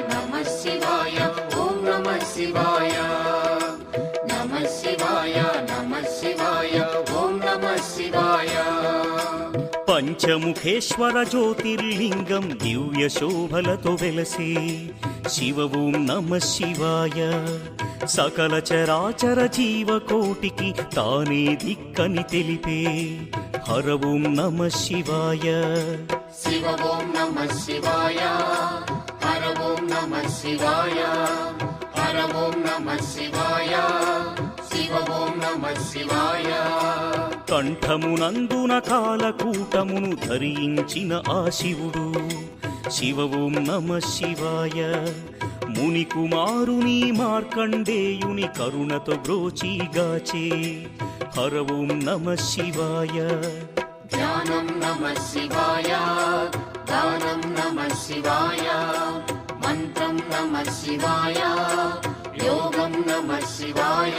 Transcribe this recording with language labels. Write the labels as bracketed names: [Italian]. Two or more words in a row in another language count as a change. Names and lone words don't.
[Sanskrit] ॐ नमः शिवाय नमः शिवाय ॐ नमः शिवाय [Telugu] పంచముఖేశ్వర జ్యోతిర్లింగం దివ్య శోభలతో వెలసే [Sanskrit] శివ ఓం నమ శివాయ [Telugu] సకల చరాచర జీవకోటికి తానే దిక్కని తెలిపే [Sanskrit] హర ఓం నమ శివాయ शिव ॐ नमः शिवाय हर ॐ नमः शिवाय हर ॐ नमः शिवाय शिव ॐ नमः शिवाय [Telugu] కంఠమునందున కాలకూటమును ధరించిన ఆ శివుడు [Sanskrit] శివ ఓం నమ శివాయ [Telugu] ముని కుమారుని మార్కండేయుని కరుణతో బ్రోచిగాచే [Sanskrit] హర ఓం నమ శివాయ ध्यानं नमः शिवाय दानं नमः शिवाय मन्त्रं नमः शिवाय योगं नमः शिवाय